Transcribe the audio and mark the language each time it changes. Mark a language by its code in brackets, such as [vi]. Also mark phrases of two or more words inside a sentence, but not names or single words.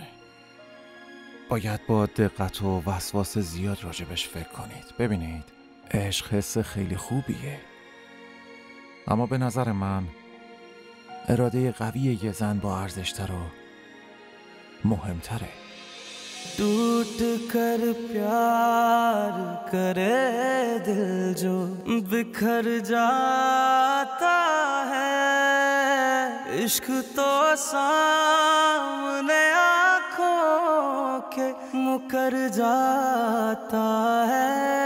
[fa] باید با دقت و وسواس زیاد راجبش فکر کنید. ببینید عشق حس خیلی خوبیه، اما به نظر من اراده قوی یه زن با ارزش‌تر و مهمتره. [hi] टूट कर प्यार करे दिल जो बिखर जाता है, इश्क तो सामने आँखों के मुकर जाता है।